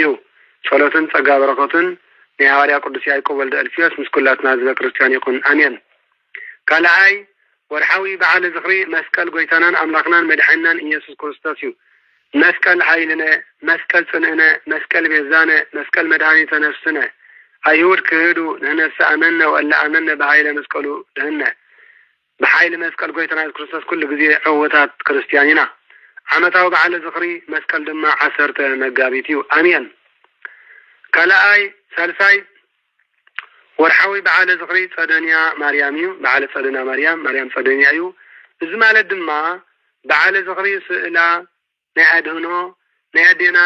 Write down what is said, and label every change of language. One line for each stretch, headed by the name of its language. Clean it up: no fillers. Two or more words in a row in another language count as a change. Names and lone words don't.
Tigrinya: ጸሎትን ጸጋ በረከትን ናይ ሃዋርያ ቅዱስ ያዕቆብ ወልደ እልፍዮስ ምስ ኩላትና ህዝበ ክርስቲያን ይኹን አሜን። ካልኣይ ወርሓዊ በዓለ ዝኽሪ መስቀል ጎይታናን አምላክናን መድሓኒናን ኢየሱስ ክርስቶስ እዩ።
Geez: መስቀል ኃይልነ፣ መስቀል ጽንዕነ፣ መስቀል ቤዛነ፣ መስቀል መድኃኒተ ነፍስነ። አይሁድ ክህዱ ንህነሰ አመነ ወላ አመነ በኃይለ መስቀሉ
Tigrinya: ድህነ። በኃይል መስቀል ጎይታና ኢየሱስ ክርስቶስ ኩሉ ጊዜ ዕውታት ክርስቲያን ኢና። ዓመታዊ በዓለ ዝኽሪ መስቀል ድማ 10 መጋቢት እዩ አሜን። ካልኣይ ሳልሳይ ወርሓዊ በዓለ ዝኽሪ ጸደንያ ማርያም እዩ። በዓለ ጸደንያ ማርያም ጸደንያ እዩ። እዚ ማለት ድማ በዓለ ዝኽሪ ስእላ ናይ ኣድህኖ ናይ ኣዴና